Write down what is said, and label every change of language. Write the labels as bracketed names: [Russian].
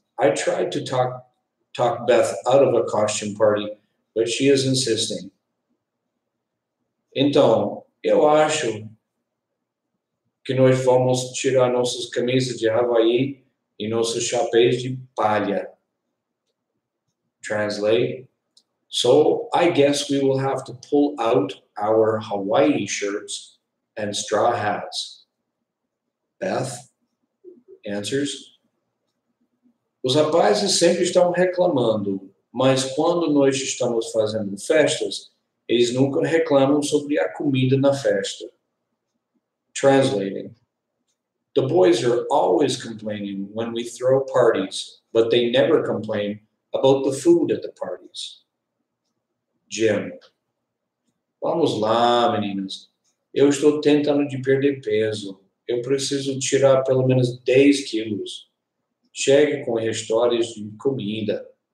[English] I tried to talk Beth out of a costume party, but she is insisting. [Portuguese] Então, eu acho que nós vamos tirar nossas camisas de Havaí e nossos chapéus de palha. [English] Translate. So I guess we will have to pull out our Hawaii shirts and straw hats. Beth answers. [Portuguese] Os rapazes sempre estão reclamando, mas quando nós estamos fazendo festas, eles nunca reclamam sobre a comida na festa. [English] Translating. The boys are always complaining when we throw parties, but they never complain about the food at the parties. [Portuguese] Jim. Vamos lá, meninas. Eu estou tentando de perder peso. Eu preciso tirar pelo menos 10 quilos. Chegue com histórias de comida.